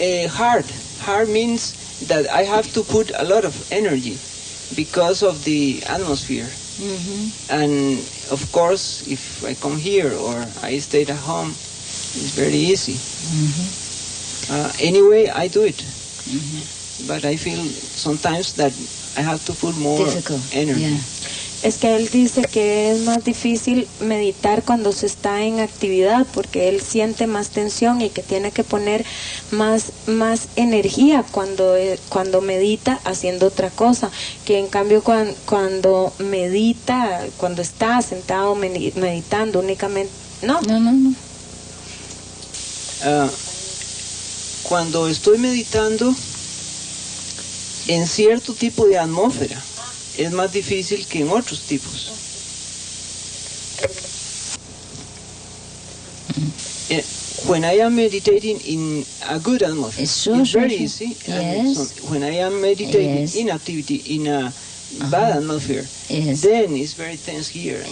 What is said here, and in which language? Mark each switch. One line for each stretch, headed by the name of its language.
English: Hard means that I have to put a lot of energy because of the atmosphere. And of course, if I come here or I stay at home, it's very easy. Anyway, I do it. But I feel sometimes that I have to put more energy. Yeah.
Spanish: Es que él dice que es más difícil meditar cuando se está en actividad, porque él siente más tensión y que tiene que poner más energía cuando medita haciendo otra cosa, que en cambio cuando medita, cuando está sentado meditando únicamente, no. Cuando estoy meditando en cierto tipo de atmósfera, es más difícil que en otros tipos.
English: When I am meditating in a good atmosphere, it's very easy. Yes. When I am meditating in activity in a bad atmosphere, then it's very tense here.